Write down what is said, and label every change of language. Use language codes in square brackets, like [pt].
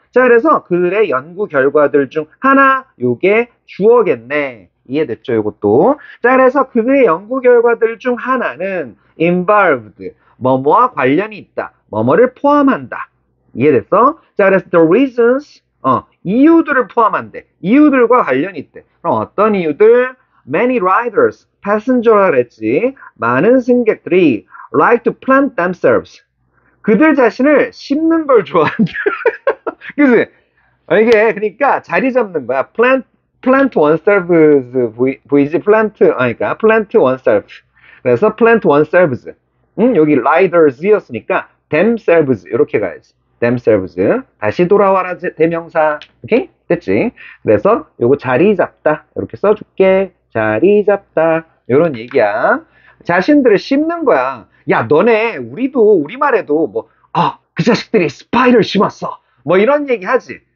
[ko] 자, 그래서 그들의 연구 결과들 중 하나, 요게 주어겠네. 이해됐죠, 요것도? 자, 그래서 그들의 연구 결과들 중 하나는 involved, 뭐뭐와 관련이 있다. 뭐뭐를 포함한다. 이해됐어? 자, 그래서 [en] the reasons, [ko] 이유들을 포함한대. 이유들과 관련이 있대. 그럼 어떤 이유들? [en] Many riders, passenger라 [ko] 그랬지. 많은 승객들이 [en] like to plant themselves. [ko] 그들 자신을 심는 걸 좋아한다. 그치? 이게 그러니까 자리 잡는 거야. [en] plant oneself [ko] 보이지? 그러니까 plant oneself. [en] 그래서 plant oneselves. [ko] 여기 riders였으니까 themselves 이렇게 가야지. themselves. 다시 돌아와라 대명사. 오케이? 됐지? 그래서 요거 자리 잡다 이렇게 써줄게. 자리 잡다 이런 얘기야. 자신들을 심는 거야. 야, 너네 우리말에도 뭐 그 자식들이 스파이를 심었어. 뭐 이런 얘기 하지.